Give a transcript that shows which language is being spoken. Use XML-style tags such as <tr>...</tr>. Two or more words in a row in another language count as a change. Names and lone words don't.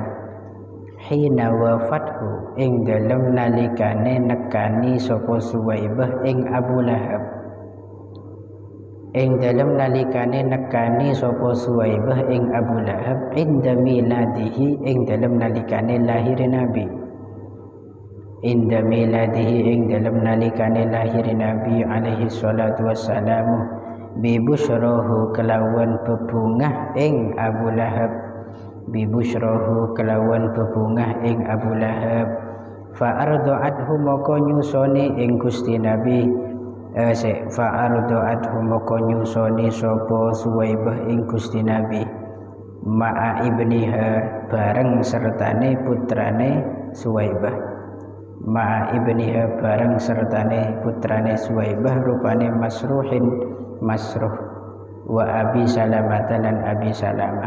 <ar>حين وافته</ar> <jv>ing dalem nalikane nekani sapa Suwaibah ing Abu Lahab. Ing dalem nalikane nekani sapa Suwaibah ing Abu Lahab</jv> <ar>عند ميلاده</ar> <jv>ing dalem nalikane lahir Nabi.</jv> <ar>عند ميلاده</ar> <jv>ing dalam nalikane lahir Nabi</jv> <ar>عليه الصلاة والسلام ببشراه</ar> <jv>kelawan bebungah ing Abu Lahab,</jv> <ar>ببشراه</ar> <jv>kelawan bebungah ing Abu Lahab.</jv> <ar>فأرضعته</ar> <jv>moko nyusoni ing Gusti Nabi</jv> <ar>فأرضعته</ar> <jv>moko nyusoni sapa Suwaibah ing Gusti Nabi</jv> <ar>مع ابنها</ar> <jv>bareng sertane putrane Suwaibah,</jv> <ar>مع ابنها</ar> <jv>bareng sertane putrane Suwaibah rupane Masruh</jv> <ar>وأبي سلمة</ar> <jv>lan Abi Salamah.</jv>